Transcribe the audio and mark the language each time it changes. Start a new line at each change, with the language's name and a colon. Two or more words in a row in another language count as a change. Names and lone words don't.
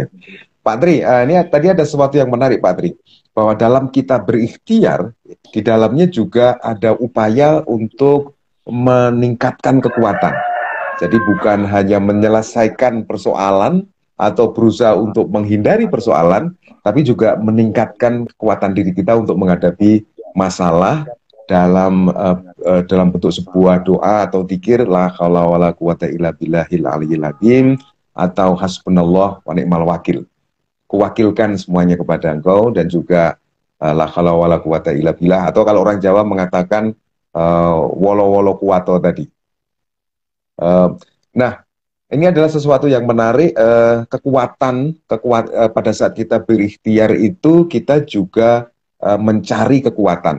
Indonesian: Pak Tri, ini tadi ada sesuatu yang menarik Pak Tri, bahwa dalam kita berikhtiar, di dalamnya juga ada upaya untuk meningkatkan kekuatan. Jadi bukan hanya menyelesaikan persoalan atau berusaha untuk menghindari persoalan, tapi juga meningkatkan kekuatan diri kita untuk menghadapi masalah dalam bentuk sebuah doa atau zikir
Arabic: لا حول ولا قوة إلا بالله العلي العظيم
Indonesian: atau
Arabic: حسبنا الله ونعم الوكيل.
Indonesian: Kuwakilkan semuanya kepada Engkau dan juga
Arabic: لا حول ولا قوة إلا بالله,
Indonesian: atau kalau orang Jawa mengatakan
Javanese: wolo wolo kuwato
Indonesian: tadi. Nah, ini adalah sesuatu yang menarik, pada saat kita berikhtiar itu kita juga mencari kekuatan.